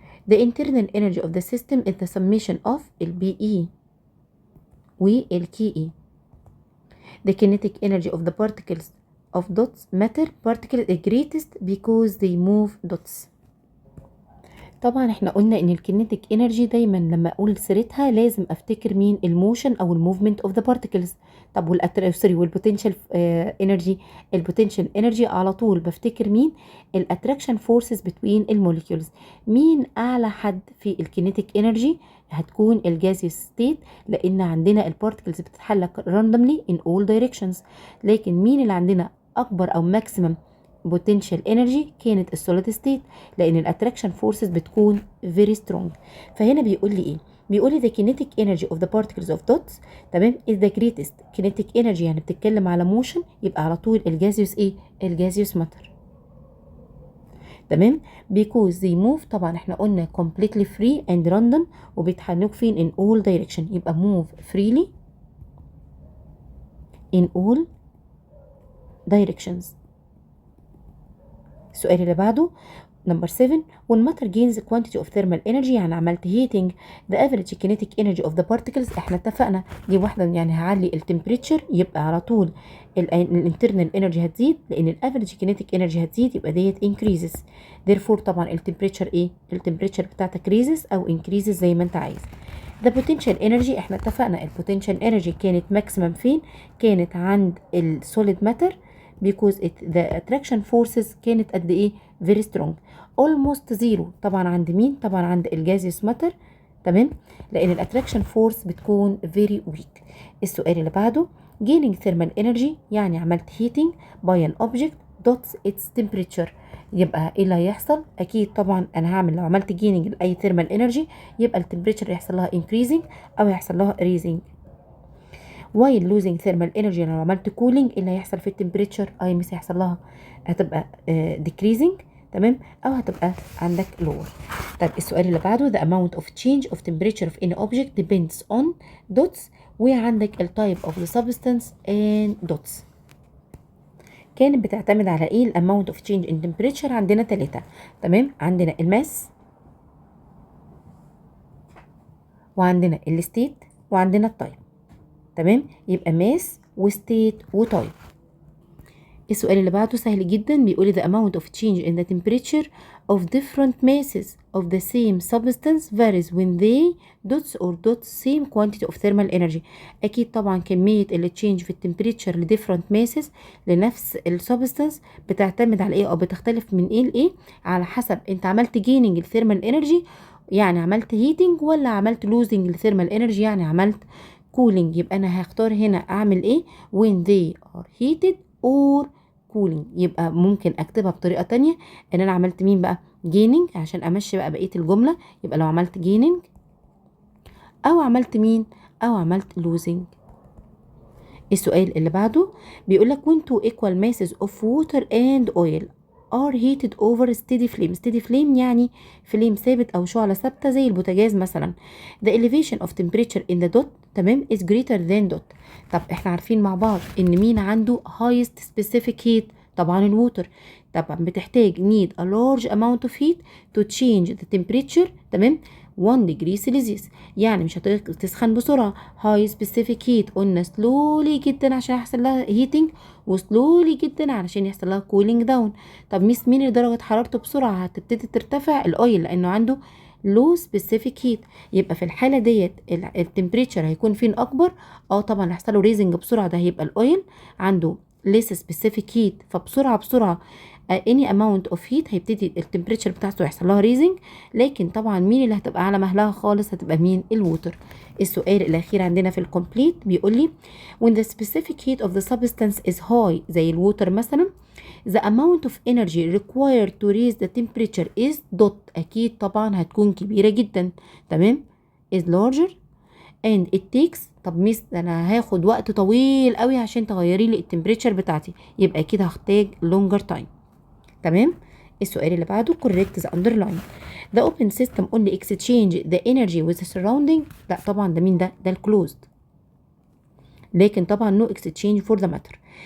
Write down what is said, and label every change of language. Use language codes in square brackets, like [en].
[en] the internal energy of the system is the summation of الBE والKE. the kinetic energy of the particles of dots matter particles is greatest because they move dots. [ar] طبعا احنا قلنا ان الكينيتيك انرجي دايما لما اقول سيرتها لازم افتكر مين؟ الموشن او الموفمنت اوف ذا بارتكلز. طب والبوتنشال انرجي، البوتنشال انرجي على طول بفتكر مين؟ الاتراكشن فورسز بتوين الموليكيولز. مين اعلى حد في الكينيتيك انرجي؟ هتكون الجازيوس ستيت، لان عندنا البارتكلز بتتحرك راندوملي ان اول دايركشنز. لكن مين اللي عندنا اكبر او ماكسيمم بوتنشال انرجي؟ كانت السوليد ستيت، لان الاتراكشن فورسز بتكون فيري سترونج. فهنا بيقول لي ايه؟ بيقول لي the kinetic energy of the particles of dots تمام [en] is the greatest kinetic energy، [ar] يعني بتتكلم على موشن، يبقى على طول الجازيوس ايه؟ الجازيوس ماتر. تمام because they move، طبعا احنا قلنا [en] completely free and random، [ar] وبيتحركوا فين؟ in all direction، يبقى [en] move freely in all directions. [ar] السؤال اللي بعده نمبر 7 [en] when matter gains quantity of thermal energy، [ar] يعني عملت [en] heating the average kinetic energy of the particles. [ar] احنا اتفقنا دي واحده، يعني هعلي التمبريتشر يبقى على طول الانترنال انرجي هتزيد، لان الافريج kinetic انرجي هتزيد يبقى ديت increases. therefore طبعا التمبريتشر ايه؟ التمبريتشر بتاعتك raises او increases زي ما انت عايز. the potential energy، احنا اتفقنا البوتنشال انرجي كانت ماكسيمم فين؟ كانت عند السوليد ماتر [en] because the attraction forces [ar] كانت قد ايه؟ [en] very strong almost zero. [ar] طبعا عند مين؟ طبعا عند الجازيوس ماتر. تمام، لان الاتراكشن فورس بتكون very weak. السؤال اللي بعده [en] gaining thermal energy، [ar] يعني عملت [en] heating by an object dots its temperature. [ar] يبقى ايه اللي هيحصل؟ اكيد طبعا انا هعمل لو عملت gaining لاي thermal energy يبقى التمبريتشر يحصل لها increasing او يحصل لها raising. [en] while losing thermal energy، [ar] لو عملت cooling ايه اللي هيحصل في التمبريتشر؟ اي مس هيحصل لها هتبقى decreasing، تمام، او هتبقى عندك lower. طيب السؤال اللي بعده [en] the amount of change of temperature of any object depends on dots، وعندك ال type of the substance and dots. [ar] كانت بتعتمد على ايه ال amount of change in temperature؟ عندنا 3. تمام، عندنا الماس وعندنا الستيت وعندنا التايب. تمام، يبقى ماس وستيت وتايب. السؤال اللي بعده سهل جدا، بيقولي [en] the amount of change in the temperature of different masses of the same substance varies when they dots or dots same quantity of thermal energy. [ar] اكيد طبعا كمية اللي change في التمبريتشر ل different masses لنفس السبستانس بتعتمد على ايه او بتختلف من ايه لايه؟ على حسب انت عملت gaining الثيرمال انرجي يعني عملت heating، ولا عملت losing الثيرمال انرجي يعني عملت cooling. يبقى انا هختار هنا اعمل ايه؟ [en] when they are heated or cooling. [ar] يبقى ممكن اكتبها بطريقه تانية ان انا عملت مين بقى؟ gaining، عشان امشي بقى بقيه الجمله. يبقى لو عملت gaining او عملت مين؟ او عملت losing. السؤال اللي بعده بيقول لك [en] when two equal masses of water and oil are heated over steady flame. [ar] steady flame يعني فليم ثابت أو شعلة ثابتة زي البوتاجاز مثلا. [en] the elevation of temperature in the dot تمام is greater than dot. [ar] طب احنا عارفين مع بعض ان مين عنده highest specific heat؟ طبعا الووتر. طبعا بتحتاج [en] need a large amount of heat to change the temperature تمام 1 degree Celsius. [ar] يعني مش هتسخن بسرعة. high specific heat قلنا slowly جدا عشان يحصل لها heating وسلولي جدا علشان يحصل لها cooling down. طب مين اللي درجة حرارته بسرعة هتبتدي ترتفع؟ الاويل لانه عنده low specific heat. يبقى في الحالة ديت التمبريتشر هيكون فين اكبر؟ طبعا هيحصل له ريزنج بسرعة، ده هيبقى الاويل عنده less specific heat فبسرعة any amount of heat هيبتدي التمبريتشر بتاعته يحصل لها ريزنج. لكن طبعا مين اللي هتبقى على مهلها خالص؟ هتبقى مين؟ الووتر. السؤال الاخير عندنا في الكومبليت بيقول لي [en] when the specific heat of the substance is high [ar] زي الووتر مثلا [en] the amount of energy required to raise the temperature is dot. [ar] اكيد طبعا هتكون كبيرة جدا تمام [en] is larger and it takes. [ar] طب ميس انا هاخد وقت طويل قوي عشان تغيري لي التمبريتشر بتاعتي، يبقى اكيد هحتاج longer time تمام. السؤال اللي بعده [en] correct the underline. the open system only exchange the energy with the surrounding. [ar] لا طبعا ده مين؟ ده الclosed. لكن طبعا [en] no exchange for the matter.